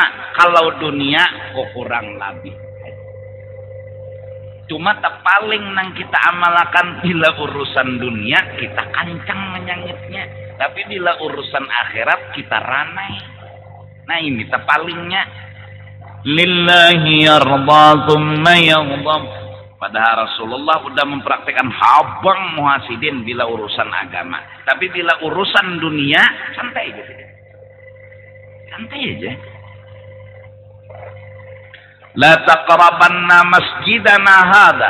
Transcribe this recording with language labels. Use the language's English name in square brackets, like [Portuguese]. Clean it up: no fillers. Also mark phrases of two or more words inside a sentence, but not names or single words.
[Banjar] Kalau dunia kurang lebih. Cuma paling nang kita amalkan bila urusan dunia kita kancang menyangitnya. Tapi bila urusan akhirat kita ranai. Nah, ini palingnya [Arabic] lillahi yarda thumma yaghdab. [Banjar] Padahal Rasulullah sudah mempraktikkan habang muhasidin bila urusan agama. Tapi bila urusan dunia, santai aja. Santai aja. [Arabic] La taqrabanna masjidana hadha.